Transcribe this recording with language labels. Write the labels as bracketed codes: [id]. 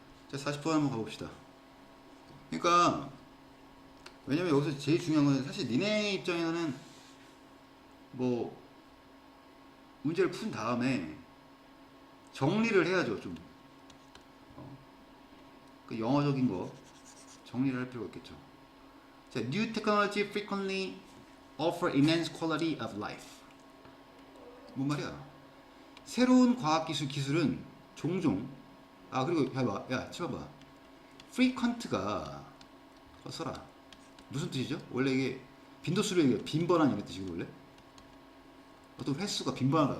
[ko] 자 40번 한번 가봅시다. 그러니까 왜냐면 여기서 제일 중요한 건 사실 니네 입장에서는 뭐 문제를 푼 다음에 정리를 해야죠. 좀 그 영어적인 거 정리를 할 필요가 있겠죠. [en] 자, New technology frequently offer enhanced quality of life. [ko] 뭔 말이야? 새로운 기술은 종종 그리고 봐봐, 야 치워봐. frequent가 써라. 무슨 뜻이죠? 원래 이게 빈도수를 얘기해. 빈번한 이런 뜻이고 원래 어떤 횟수가 빈번하다.